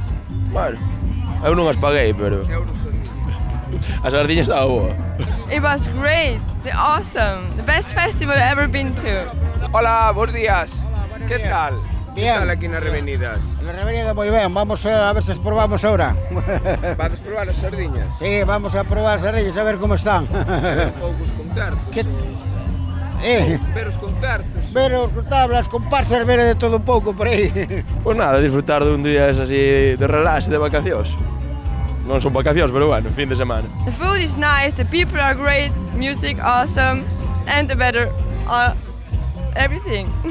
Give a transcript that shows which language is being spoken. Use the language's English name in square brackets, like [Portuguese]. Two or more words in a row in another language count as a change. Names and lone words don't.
[Galician] Bueno, eu non as paguei, pero a sardiña está boa. [English] It was great, awesome, the best festival I've ever been to. [Galician] Hola, bons días. ¿Qué tal? [Spanish] Bien. [Galician] ¿Qué tal aquí nas Revenidas? La revenida moi ben, vamos a ver se as probamos ahora. Vades probar as sardiñas? Sí, vamos a probar as sardiñas a ver como están. Poucos concertos. Que... Ver os concertos. Ver os tablas, comparsas, ver de todo un pouco por aí. Pois nada, disfrutar dun día así de relax e de vacacións. Non son vacacións, pero bueno, fin de semana. [English] The food is nice, the people are great, music awesome, and the weather, everything.